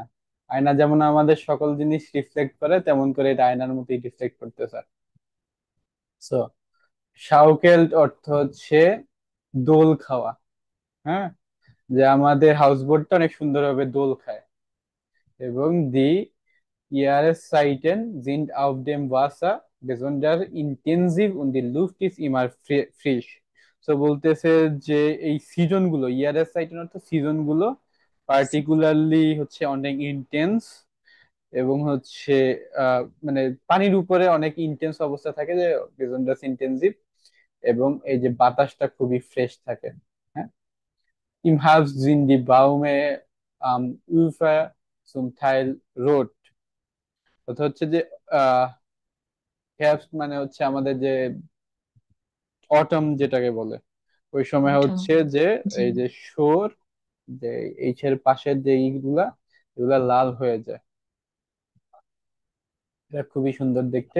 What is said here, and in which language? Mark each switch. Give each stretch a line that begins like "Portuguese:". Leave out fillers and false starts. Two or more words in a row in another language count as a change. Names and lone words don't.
Bangla: আয়না যেমন আমাদের সকল জিনিস রিফ্লেক্ট করে, তেমন করে এটা আয়নার মতোই রিফ্লেক্ট করতেছে। সো শাউকেল্ট অর্থ হচ্ছে দোল খাওয়া। হ্যাঁ, যে আমাদের হাউস বোটটা অনেক সুন্দরভাবে দোল খায়।
German: এবং দি Jahreszeiten sind auf dem Wasser besonders intensiv und die Luft ist immer frisch.
Bangla: So বলতেছে যে এই সিজন গুলো, ইয়ারের সাইটেন অর্থ সিজন গুলো পার্টিকুলারলি হচ্ছে অনেক ইন্টেন্স, এবং হচ্ছে মানে পানির উপরে অনেক ইন্টেন্স অবস্থা থাকে, যে
German: besonders intensiv,
Bangla: এবং এই যে বাতাসটা খুবই ফ্রেশ থাকে। হ্যাঁ।
German: Im Herbst sind die Bäume am Ufer zum Teil rot.
Bangla: কথা হচ্ছে যে আহ হেrbst মানে হচ্ছে আমাদের যে অটম যেটাকে বলে, ওই সময় হচ্ছে যে জি। এই যে শোর, যে এইচের পাশের যে ইগুলা, এগুলা লাল হয়ে যায়। এটা খুবই সুন্দর দেখতে।